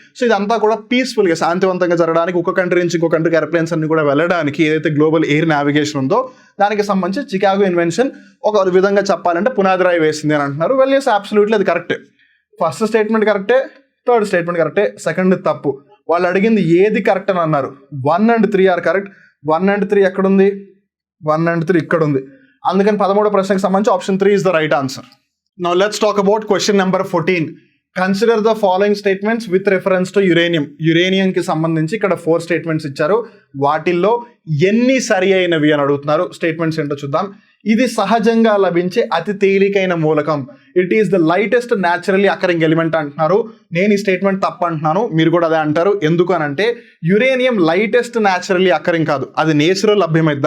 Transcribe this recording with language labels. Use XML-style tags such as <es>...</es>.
<te>So ఇదంతా కూడా పీస్ఫుల్గా, శాంతివంతంగా జరగడానికి, ఒక కంట్రీ నుంచి ఇంకో కంట్రీకి ఎయిర్ప్లేన్స్ అన్ని కూడా వెళ్ళడానికి ఏదైతే గ్లోబల్ ఎయిర్ నావిగేషన్ ఉందో దానికి సంబంధించి చికాగో ఇన్వెన్షన్ ఒక విధంగా చెప్పాలంటే పునాదిరాయి వేసింది అని అంటున్నారు. వెల్ ఎస్, అబ్సల్యూట్లీ అది కరెక్టే. ఫస్ట్ స్టేట్మెంట్ కరెక్టే, థర్డ్ స్టేట్మెంట్ కరెక్టే, సెకండ్ తప్పు. వాళ్ళు అడిగింది ఏది కరెక్ట్ అని అన్నారు.</te> <en>1 and 3 are correct.</en> <te>1 and 3 ఎక్కడుంది? 1 and 3 ఇక్కడ ఉంది. అందుకని 13వ ప్రశ్నకు సంబంధించి option 3</te> <en>Is the right answer. Now let's talk about question number 14. Consider the following statements with reference to uranium.</en> <te>Uranium కి సంబంధించి ఇక్కడ 4 స్టేట్మెంట్స్ ఇచ్చారు. వాటిల్లో ఎన్ని సరి అయినవి అని అడుగుతున్నారు. స్టేట్మెంట్స్ ఏంటో చూద్దాం. ఇది సహజంగా లభించే అతి తేలికైన మూలకం.</te> <en>it is the lightest naturally occurring element</en> <te>అంటున్నారు. నేను ఈ స్టేట్మెంట్ తప్పు అంటున్నాను, మీరు కూడా అదే అంటారు. ఎందుకు అని అంటే యురేనియం</te> <en>lightest naturally occurring</en> <te>కాదు, అది నేచురల్ లభ్యమైంది.</te>